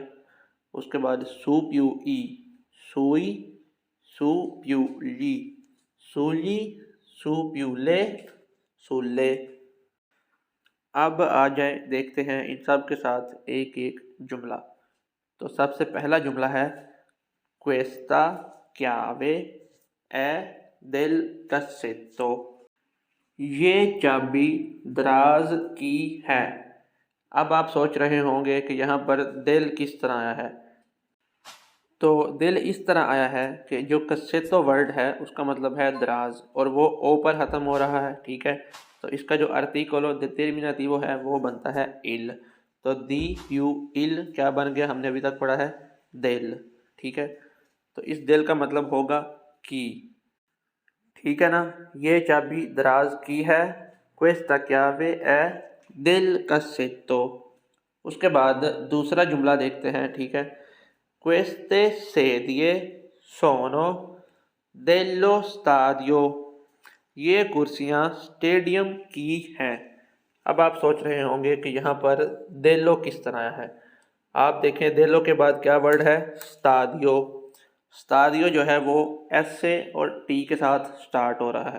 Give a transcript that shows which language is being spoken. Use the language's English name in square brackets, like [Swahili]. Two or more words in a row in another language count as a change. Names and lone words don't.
[Hindi] उसके बाद [Italian] su più i sui, su più li suli, su più le sulle. [Hindi] अब आ जाए देखते हैं इन सब के साथ एक एक जुमला। तो सबसे पहला जुमला है [Italian] questa chiave è del cassetto. [Hindi] ये चाबी दराज की है। अब आप सोच रहे होंगे कि यहाँ पर दिल किस तरह आया है। तो दिल इस तरह आया है कि जो कसेतो वर्ड है उसका मतलब है दराज, और वो ओ पर ख़त्म हो रहा है। ठीक है, तो इसका जो आर्टिकल determinativo है वो बनता है इल। तो [Italian] di più il [Hindi] क्या बन गया, हमने अभी तक पढ़ा है दिल। ठीक है, तो इस दिल का मतलब होगा की। ठीक है ना, ये चाबी दराज की है। [Italian] questa chiave è del cassetto। [Hindi] उसके बाद दूसरा जुमला देखते हैं। ठीक है, [Italian] queste sedie sono dello stadio। [Hindi] ये कुर्सियाँ स्टेडियम की हैं। अब आप सोच रहे होंगे कि यहाँ पर देलो किस तरह है। आप देखें देलो के बाद क्या वर्ड है, स्तादियो। स्तादियो जो है वो एस से और टी के साथ स्टार्ट हो रहा है।